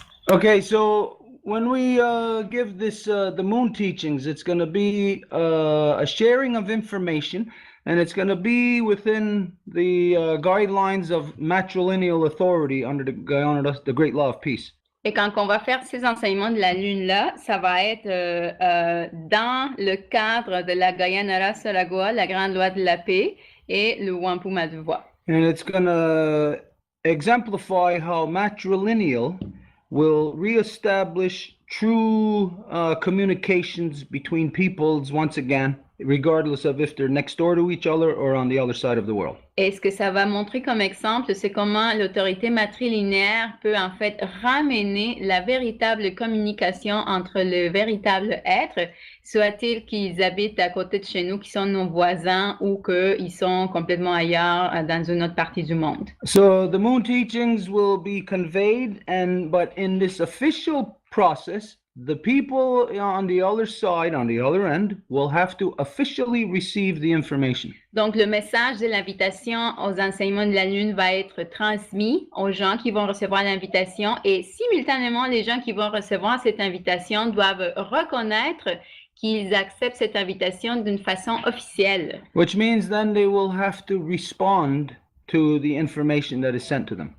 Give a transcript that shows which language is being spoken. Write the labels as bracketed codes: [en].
[en] Okay, so when we give this the moon teachings, it's going to be a sharing of information, and it's going to be within the guidelines of matrilineal authority under the Great Law of Peace. [fr] Et quand on va faire ces enseignements de la Lune-là, ça va être dans le cadre de la Gayanara Saragoa, la Grande Loi de la Paix, et le Wampu Maduwa. [en] And it's going to exemplify how matrilineal will reestablish true communications between peoples once again, regardless of if they're next door to each other or on the other side of the world. [fr] Et ce que ça va montrer comme exemple, c'est comment l'autorité matrilinéaire peut en fait ramener la véritable communication entre le véritable être, soit-il qu'ils habitent à côté de chez nous, qui sont nos voisins, ou qu'ils sont complètement ailleurs dans une autre partie du monde. [en] So the moon teachings will be conveyed, but in this official process, the people on the other side, on the other end, will have to officially receive the information. [fr] Donc, le message de l'invitation aux enseignements de la Lune va être transmis aux gens qui vont recevoir l'invitation et simultanément, les gens qui vont recevoir cette invitation doivent reconnaître qu'ils acceptent cette invitation d'une façon officielle. [en] Which means then they will have to respond to the information that is sent to them.